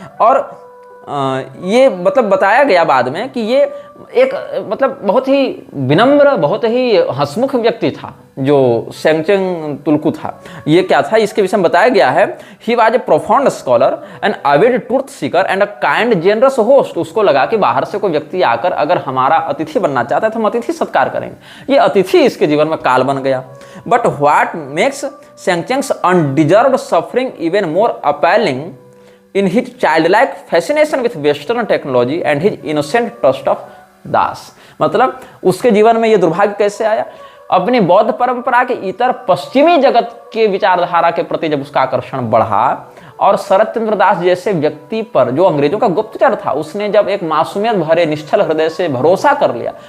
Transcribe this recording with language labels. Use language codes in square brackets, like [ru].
[hi] और ये मतलब बताया गया बाद में कि ये एक मतलब बहुत ही विनम्र, बहुत ही हंसमुख व्यक्ति था जो सेंगचेन तुलकू था। ये क्या था, इसके विषय में बताया गया है, [en] He was a profound scholar and avid truth seeker and a kind generous host. [hi] उसको लगा कि बाहर से कोई व्यक्ति आकर अगर हमारा अतिथि बनना चाहता है तो हम अतिथि सत्कार करेंगे। ये अतिथि इसके जीवन में काल बन गया। [en] but what makes Sengchen's undeserved suffering even more appalling in his childlike fascination with Western technology and his innocent trust of [hi] दास। मतलब उसके जीवन में यह दुर्भाग्य कैसे आया? अपनी बौद्ध परंपरा के इतर पश्चिमी जगत के विचारधारा के प्रति जब उसका आकर्षण बढ़ा और शरद चंद्र दास जैसे व्यक्ति पर, जो अंग्रेजों का गुप्तचर था, उसने जब एक मासूमियत भरे निश्चल हृदय से भरोसा कर लिया,